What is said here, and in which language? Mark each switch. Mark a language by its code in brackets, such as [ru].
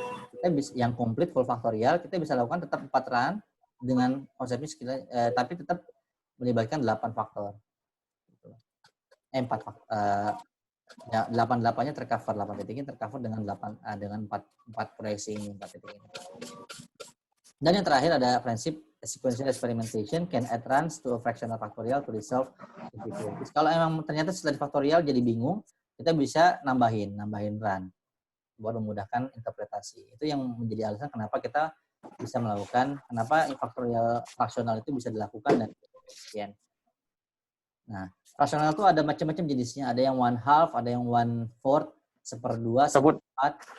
[id] Kita bisa yang komplit full faktorial, kita bisa lakukan tetap 4 run dengan konsepnya tapi tetap melibatkan 8 faktor. 4 faktor. Ya, 8-8-nya tercover, 8 titik ini tercover dengan 4 proyeksi ini, 4 titik ini. Dan yang terakhir ada prinsip [en] sequential experimentation can add runs to a fractional factorial to resolve difficulties. [id] Kalau emang ternyata setelah faktorial jadi bingung, kita bisa nambahin run buat memudahkan interpretasi. Itu yang menjadi alasan kenapa kita bisa melakukan, kenapa faktorial fraksional itu bisa dilakukan dan efisien. Nah, fraksional itu ada macam-macam jenisnya. Ada yang 1/2, ada yang 1/4, 1/2, 1/4.